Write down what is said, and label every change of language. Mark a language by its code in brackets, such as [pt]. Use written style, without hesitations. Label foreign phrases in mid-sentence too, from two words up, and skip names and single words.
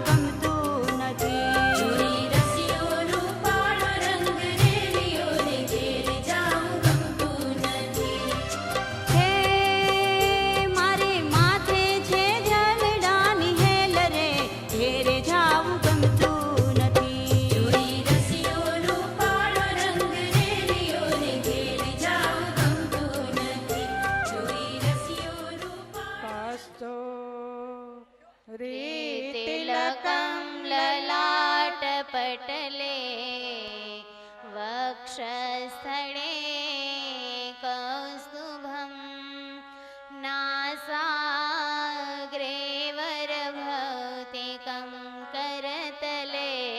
[gu] ગમતું નથી જોઈ રસિયો રૂપાળો રંગ રેલિયો રે ઘેરે જાવું ગમતું નથી હે મારે માથે છે જલડાની હેલ રે ઘેરે જાવું ગમતું નથી જોઈ રસિયો રૂપાળો રંગ રેલિયો રે ઘેરે જાવું ગમતું નથી જોઈ રસિયો રૂપાળો [sa] કસ્તો तिलकं ललाट पटले वक्षस्थले कौस्तुभं नासाग्रे वरभौतिकं करतले